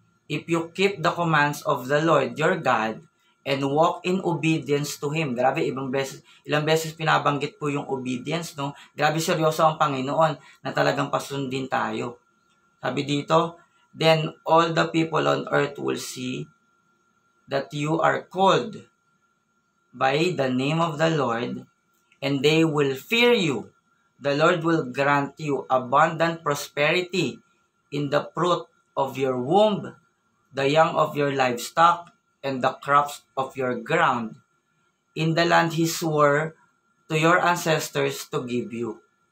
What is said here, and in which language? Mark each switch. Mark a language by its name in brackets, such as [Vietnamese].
[English] If you keep the commands of the Lord your God and walk in obedience to Him. [Filipino] Grabe, ilang beses pinabanggit po yung obedience, no? Grabe, seryoso ang Panginoon na talagang pasundin tayo. Sabi dito, [English] then all the people on earth will see that you are called by the name of the Lord, and they will fear you. The Lord will grant you abundant prosperity in the fruit of your womb, the young of your livestock, and the crops of your ground, in the land He swore to your ancestors to give you.